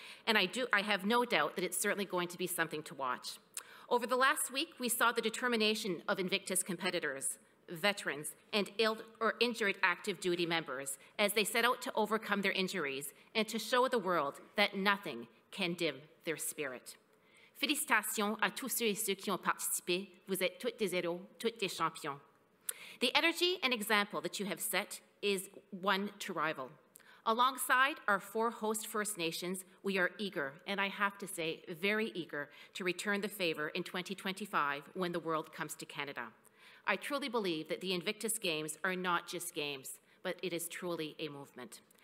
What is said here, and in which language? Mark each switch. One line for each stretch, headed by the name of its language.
English: And I have no doubt that it's certainly going to be something to watch. Over the last week, we saw the determination of Invictus competitors, veterans, and ill or injured active duty members as they set out to overcome their injuries and to show the world that nothing can dim their spirit.
French: Félicitations à tous ceux et ceux qui ont participé. Vous êtes toutes des héros, toutes des champions.
English: The energy and example that you have set is one to rival. Alongside our 4 host First Nations, we are eager, and I have to say very eager, to return the favor in 2025 when the world comes to Canada. I truly believe that the Invictus Games are not just games, but it is truly a movement.